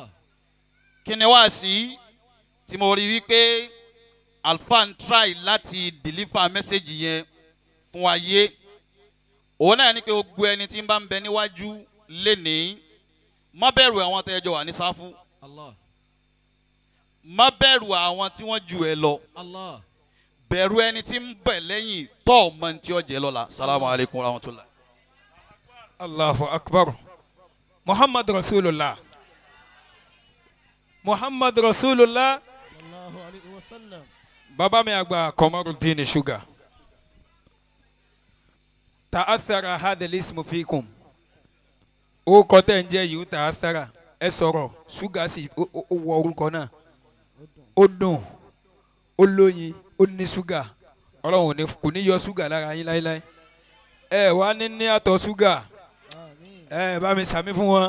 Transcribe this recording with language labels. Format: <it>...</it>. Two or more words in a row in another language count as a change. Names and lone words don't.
<yo>kí ni wáàsí tí mo rí wípé àlùfáà ń try láti</yo> <en>deliver message</en> <yo>yẹn fún ayé òun náà ní pé gbogbo ẹni tí ń bá ń bẹ níwájú lénìí má bẹ̀rù àwọn tẹ́jọ wà ní sáfù Allah. má bẹ̀rù àwọn tí wọ́n jù ẹ lọ Allah. bẹ̀rù ẹni tí ń bẹ̀ lẹ́yìn tọ́ ọmọ tí ó jẹ́ lọ́la.</yo> <ar>سلام عليكم ورحمة الله. الله أكبر محمد رسول الله. محمد رسول الله. صلى الله عليه وسلم.</ar> <yo>Baba mi àgbà Quomordeen Sugar.</yo> <ar>تأثر هذا الاسم فيكم.</ar> <yo>Ó kọ́ tẹ́ ń jẹ́ yìí ta'athara. Ẹ sọ̀rọ̀ ṣúgà sí ó wọ orúkọ náà. Ó dùn, ó lóyin, ó ní ṣúgà. Ọlọ́run kò ní yọ ṣúgà lára yín láéláé. Ẹ wá ní àtọ̀ ṣúgà. Ẹ bá mi sàmí fún wọn.</yo>